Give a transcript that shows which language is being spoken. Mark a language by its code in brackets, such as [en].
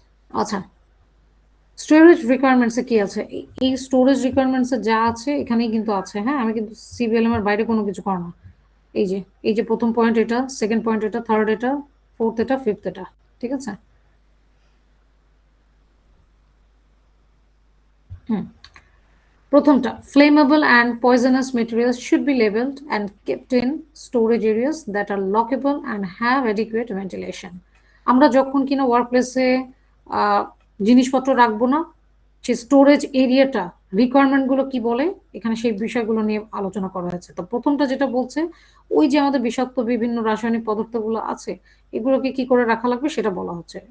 [bn] আচ্ছা, storage requirements এ কি আছে? এই স্টোরেজ রিকোয়ারমেন্টস এ যা আছে এখানেই কিন্তু আছে। হ্যাঁ, আমি কিন্তু সিবিএলএম এর বাইরে কোনো কিছু করা না। এই যে প্রথম পয়েন্ট এটা, সেকেন্ড পয়েন্ট এটা, থার্ড এটা, ফোর্থ এটা, ফিফথ এটা। ঠিক আছে? [en] হুম, প্রথমটা, flammable and poisonous materials should be labeled and kept in storage areas that are lockable and have adequate ventilation. [bn] আমরা যখন কিনা ওয়ার্ক প্লেসে জিনিসপত্র রাখবো না, সেই স্টোরেজ এরিয়াটা রিকোয়ারমেন্ট গুলো কি বলে এখানে সেই বিষয়গুলো নিয়ে আলোচনা করা হয়েছে। তো প্রথমটা যেটা বলছে, ওই যে আমাদের বিষাক্ত বিভিন্ন রাসায়নিক পদার্থগুলো আছে, এগুলোকে কি করে রাখা লাগবে সেটা বলা হচ্ছে।